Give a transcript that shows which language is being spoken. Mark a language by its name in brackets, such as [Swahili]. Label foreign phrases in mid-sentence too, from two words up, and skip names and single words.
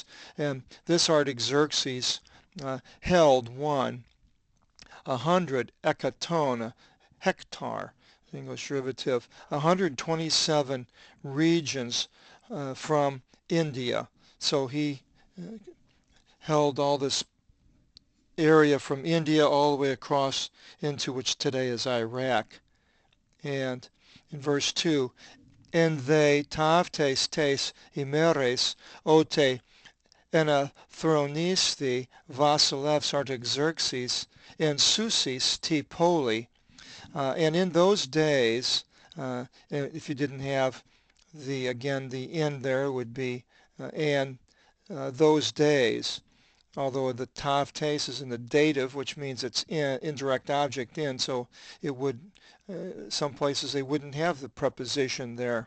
[English] And this Artaxerxes held one 100, ekaton, hectare, English derivative, 127 regions from India. So he held all this area from India all the way across into which today is Iraq. And in verse 2, [Greek] ἐν ταῖς ταύταις ταῖς ἡμέραις ὅτε ἐνεθρονίσθη βασιλεὺς Ἀρταξέρξης ἐν Σούσοις τῇ πόλει. [English] And in those days, if you didn't have the end there would be and those days, although the tavtes is in the dative, which means it's indirect object in, so it would, some places they wouldn't have the preposition there.